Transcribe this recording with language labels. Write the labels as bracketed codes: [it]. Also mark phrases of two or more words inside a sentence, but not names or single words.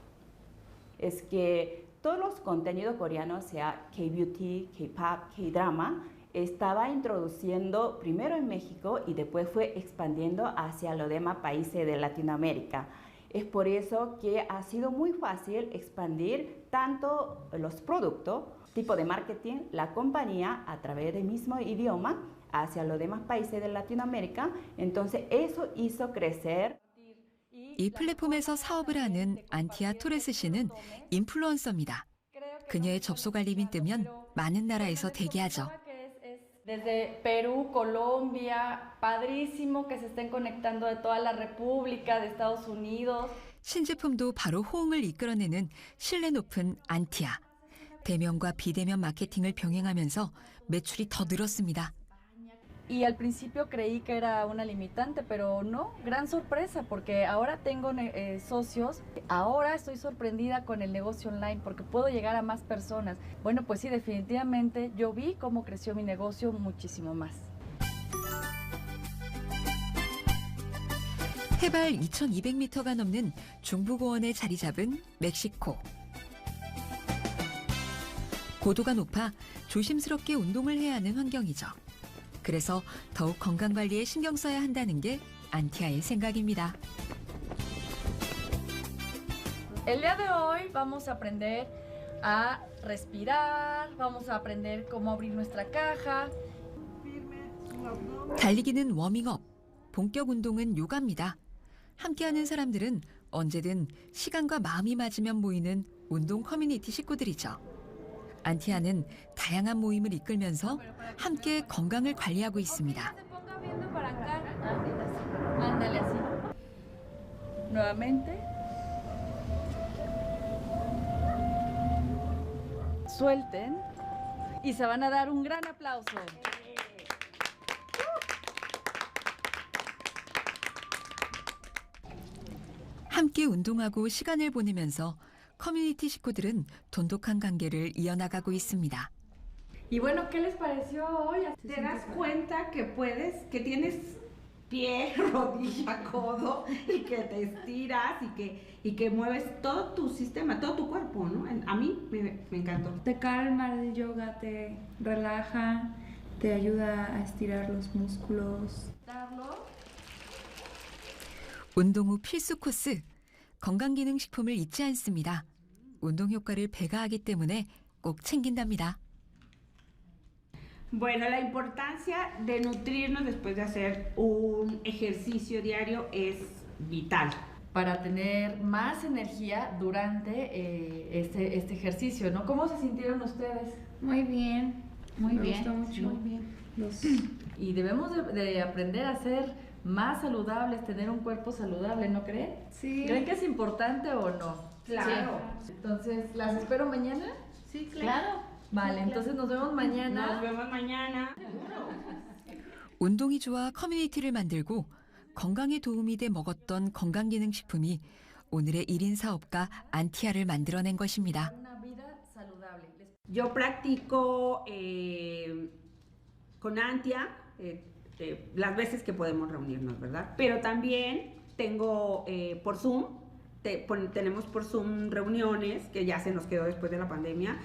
[es] Es que todos los contenidos coreanos, sea K-beauty, K-pop, K-drama, estaba introduciendo primero en México y después fue expandiendo hacia los demás países de Latinoamérica. Es por eso que ha sido muy fácil expandir tanto los productos, tipo de marketing, la compañía a través del mismo idioma hacia los demás países de Latinoamérica. Entonces eso hizo crecer. [ko] 이 플랫폼에서 사업을 하는 안티아 토레스 씨는 인플루언서입니다. 그녀의 접속 알림이 뜨면 많은 나라에서 대기하죠. [es] Desde Perú, Colombia, padrísimo que se estén conectando de toda la República, de Estados Unidos. [ko] 신제품도 바로 호응을 이끌어내는 신뢰 높은 안티아. 대면과 비대면 마케팅을 병행하면서 매출이 더 늘었습니다. [es] Y al principio creí que era una limitante, pero no, gran sorpresa, porque ahora tengo socios. Ahora estoy sorprendida con el negocio online porque puedo llegar a más personas. Bueno, pues sí, definitivamente yo vi cómo creció mi negocio muchísimo más. [ko] 해발 2,200m가 넘는 중부고원에 자리 잡은 멕시코. 고도가 높아 조심스럽게 운동을 해야 하는 환경이죠. 그래서 더욱 건강관리에 신경 써야 한다는 게 안티아의 생각입니다. [es] El día de hoy vamos a aprender a respirar, vamos a aprender cómo abrir nuestra caja. [ko] 달리기는 워밍업, 본격 운동은 요가입니다. 함께하는 사람들은 언제든 시간과 마음이 맞으면 모이는 운동 커뮤니티 식구들이죠. 안티아는 다양한 모임을 이끌면서 함께 건강을 관리하고 있습니다. [es] Ándale así. Nuevamente. Suelten y se van a dar un gran aplauso. [ko] 함께 운동하고 시간을 보내면서 커뮤니티 식구들은 돈독한 관계를 이어나가고 있습니다. [es] Y bueno, ¿qué les pareció hoy? Te das cuenta que puedes, que tienes pie, rodilla, codo y que te estiras y que mueves todo tu sistema, todo tu cuerpo, ¿no? A mí me encantó. Te calma el yoga, te relaja, te ayuda a estirar los músculos. [ko] 운동 후 필수 코스, 건강기능식품을 잊지 않습니다. 운동 효과를 배가하기 때문에 꼭 챙긴답니다. [es] Bueno, la importancia de nutrirnos después de hacer un ejercicio diario es vital. Para tener más energía durante este ejercicio, ¿no? ¿Cómo se sintieron ustedes? Muy bien. Muy Me bien. gustó mucho. Muy bien. Los- Y debemos de aprender a ser más saludables, tener un cuerpo saludable, ¿no creen? Sí. ¿Creen que es importante o no? Claro. Sí. Entonces, ¿las espero mañana? Sí, Claro. Vale, entonces nos vemos mañana. Nos vemos mañana. [ko] 운동이 좋아 커뮤니티를 만들고 건강에 도움이 돼 먹었던 건강기능식품이 오늘의 1인 사업가 안티아를 만들어낸 것입니다. [es] Una vida saludable. Yo practico con Antia las veces que podemos reunirnos, ¿verdad? Pero también tengo por Zoom, tenemos por Zoom reuniones que ya se nos quedó después de la pandemia.